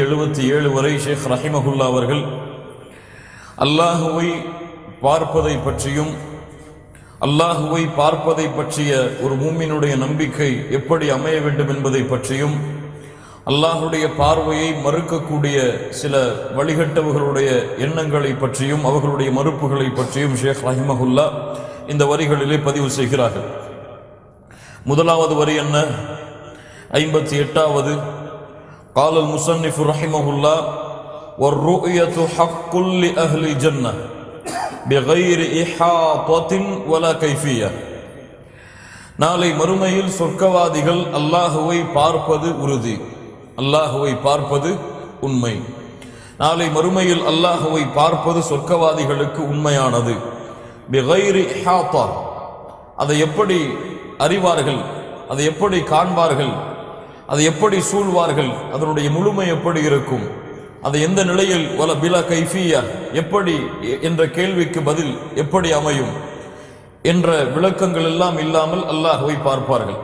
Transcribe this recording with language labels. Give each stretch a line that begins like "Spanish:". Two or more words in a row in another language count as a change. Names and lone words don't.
Tamil: 77 வரை ஷேக் ரஹிமஹுல்லா அவர்கள் அல்லாஹுவை பார்ப்பதை பற்றியும், அல்லாஹுவை பார்ப்பதை பற்றிய ஒரு மூமினுடைய நம்பிக்கை எப்படி அமைய வேண்டும் என்பதை பற்றியும், அல்லாஹுடைய பார்வையை மறுக்கக்கூடிய சில வழிகட்டவர்களுடைய எண்ணங்களை பற்றியும் அவர்களுடைய மறுப்புகளை பற்றியும் ஷேக் ரஹிமஹுல்லா இந்த வரிகளிலே பதிவு செய்கிறார்கள். முதலாவது வரி என்ன? 58வது.
Arabic: قال المصنف رحمه الله: والرؤية حق لأهل الجنة. بغير إحاطة ولا كيفية.
Tamil: நாளை மறுமையில் சொர்க்கவாதிகள் அல்லாஹுவை பார்ப்பது உறுதி, அல்லாஹுவை பார்ப்பது உண்மை. நாளை மறுமையில் அல்லாஹுவை பார்ப்பது சொர்க்கவாதிகளுக்கு உண்மையானது.
Arabic: بغير إحاطة,
Tamil: அதை எப்படி அறிவார்கள், அதை எப்படி காண்பார்கள், அதை எப்படி சூழ்வார்கள், அதனுடைய முழுமை எப்படி இருக்கும், அது எந்த நிலையில்,
Arabic: ولا بالكيفية,
Tamil: எப்படி என்ற கேள்விக்கு பதில் எப்படி அமையும் என்ற விளக்கங்கள் எல்லாம் இல்லாமல் அல்லாஹுவை பார்ப்பார்கள்.